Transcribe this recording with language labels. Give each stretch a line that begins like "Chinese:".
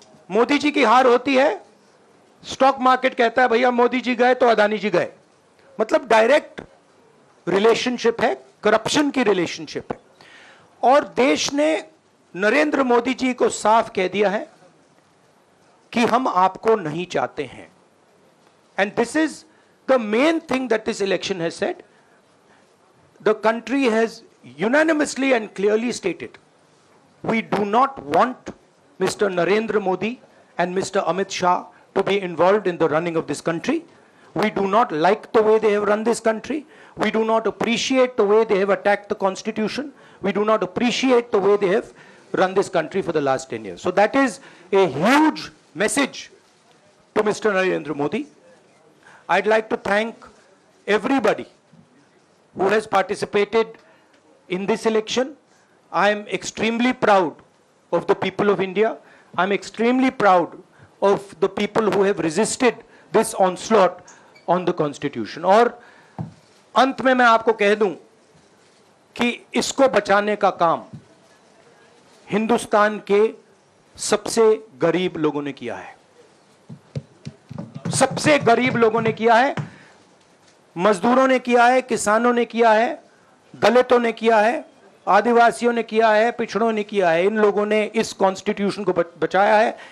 Hindi: मोदी जी की हार होती है, स्टॉक मार्केट कहता है भैया मोदी जी गए तो अदानी जी गए, मतलब डायरेक्ट रिलेशनशिप है, करप्शन की रिलेशनशिप है। और देश ने नरेंद्र मोदी जी को साफ कह दिया है कि हम आपको नहीं चाहते हैं।
English: And this is the main thing that this election has said. The country has unanimously and clearly stated, we do not want Mr. Narendra Modi and Mr. Amit Shah to be involved in the running of this country. We do not like the way they have run this country. We do not appreciate the way they have attacked the constitution. We do not appreciate the way they have run this country for the last 10 years. So that is a huge message to Mr. Narendra Modi. I'd like to thank everybody who has participated in this election. I am extremely proud of the people of India. I am extremely proud of the people who have resisted this onslaught on the constitution.
Hindi: और अंत में मैं आपको कह दूं कि इसको बचाने का काम हिंदुस्तान के सबसे गरीब लोगों ने किया है, सबसे गरीब लोगों ने किया है, मजदूरों ने किया है, किसानों ने किया है, दलितों ने किया है, आदिवासियों ने किया है, पिछड़ों ने किया है। इन लोगों ने इस कॉन्स्टिट्यूशन को बचाया है।